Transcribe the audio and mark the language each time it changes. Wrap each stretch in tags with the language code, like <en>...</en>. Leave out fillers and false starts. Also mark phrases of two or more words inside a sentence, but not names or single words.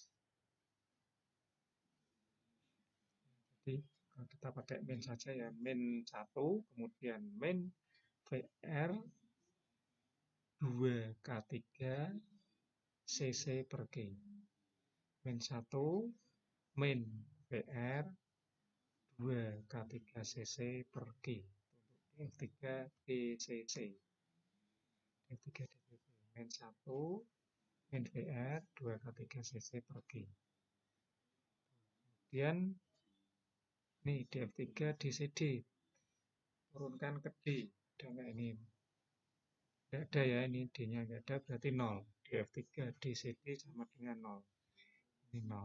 <id>Jadi kalau kita pakai min saja ya, min 1, kemudian min VR 2K3 CC per Q. Min 1 min VR 2K3 CC per Q. F3 DCC. F3 DCC. Min 1 min VR 2K3 CC per Q. Kemudian nih DF3 DCD. Turunkan ke D. Ada nggak ini? Tidak ada ya, ini D-nya nggak ada, berarti 0. DF3 DCD sama dengan 0. Ini 0.</id>